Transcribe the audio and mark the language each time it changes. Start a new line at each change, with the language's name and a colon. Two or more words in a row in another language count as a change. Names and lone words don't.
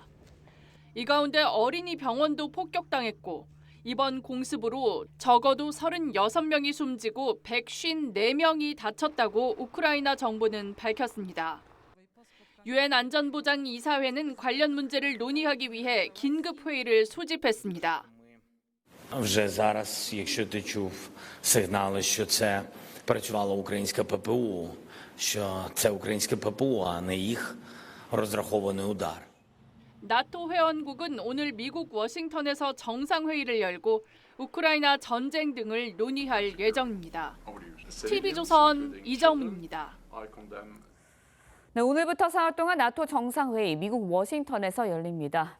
Korean: 이 가운데 어린이 병원도 폭격당했고 이번 공습으로 적어도 36명이 숨지고 154명이 다쳤다고 우크라이나 정부는 밝혔습니다. 유엔 안전보장 이사회는 관련 문제를 논의하기 위해 긴급 회의를 소집했습니다.
Ukrainian: Вже зараз, якщо ти чув сигнали, що це працювала українська ППО, що це українське ППО, а не їх розрахований удар.
Korean: 나토 회원국은 오늘 미국 워싱턴에서 정상회의를 열고 우크라이나 전쟁 등을 논의할 예정입니다. TV조선 이정민입니다. 네, 오늘부터 사흘 동안 나토 정상회의 미국 워싱턴에서 열립니다.